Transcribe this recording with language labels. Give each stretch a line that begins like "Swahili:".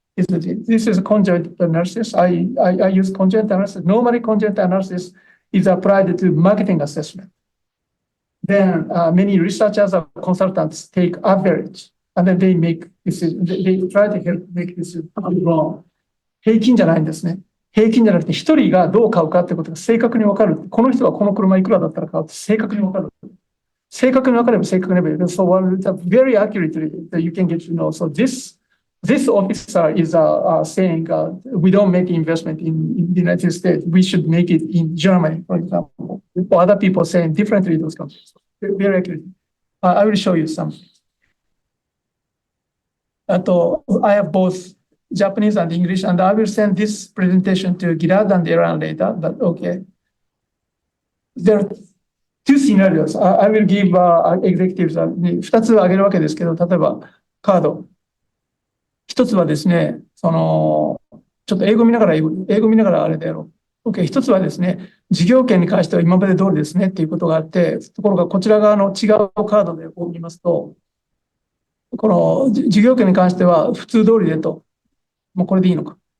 English: This is a conjoint analysis. I use conjoint analysis. Normally, conjoint analysis is applied to marketing assessment. Then many researchers or consultants take average, and then they make decision. They try to help make this wrong.
Japanese: 平均じゃないんですね。平均じゃなくて、一人がどう買うかってことが正確に分かる。この人はこの車いくらだったら買うって正確に分かる。正確に分かれば正確に分かれば。
English: So very accurately you can get to know. So this officer is saying we don't make investment in the United States. We should make it in Germany, for example. Or other people saying differently in those countries. Very accurate. I will show you some. I have both Japanese and English, and I will send this presentation to Gilad and Eran later. But okay. There are two scenarios. I will give executives
Japanese: 2つ挙げるわけですけど、例えばカード。一つはですね、ちょっと英語見ながらあれだよ。 OK、一つはですね、事業権に関しては今まで通りですねっていうことがあって、ところがこちら側の違うカードで見ますと、この事業権に関しては普通通りでと、もうこれでいいのか。